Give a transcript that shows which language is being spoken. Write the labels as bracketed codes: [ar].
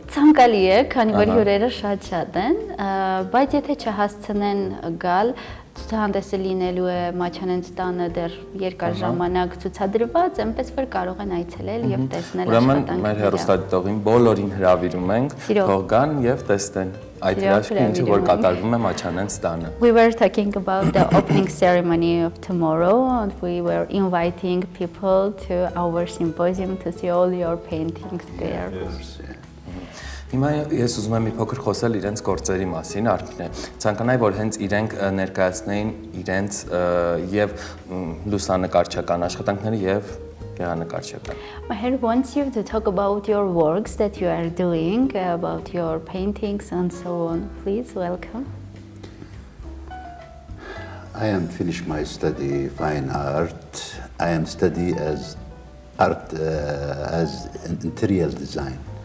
[hy] Ցանկալի է, քանի որ հյուրերը շատ են, բայց եթե չհասցնեն գալ, ցուցահանդեսը լինելու է Մաչանենց տանը դեռ երկար ժամանակ ցուցադրված, այնպես որ կարող են այցելել եւ տեսնել աշխատանքները։ Ուրեմն մեր հեռուստադիտողին բոլորին հրավիրում ենք, թող գան եւ տեսնեն այդ հրաշքը, ինչը որ կատարվում է Մաչանենց տանը։ [en] We were talking about the opening ceremony of tomorrow and we were inviting people to our symposium to see all your paintings there. [hy] Հիմա ես ուզում եմ մի փոքր խոսել իրենց գործերի մասին, Արփինե։ Ցանկանայի, որ հենց իրենք ներկայացնեին իրենց եւ լուսանկարչական աշխատանքները եւ գեղանկարչական։ [en] Mհեր wants you to talk about your works that you are doing, about your paintings and so on. Please welcome. I am finished my study fine art. I am study as art as interior design.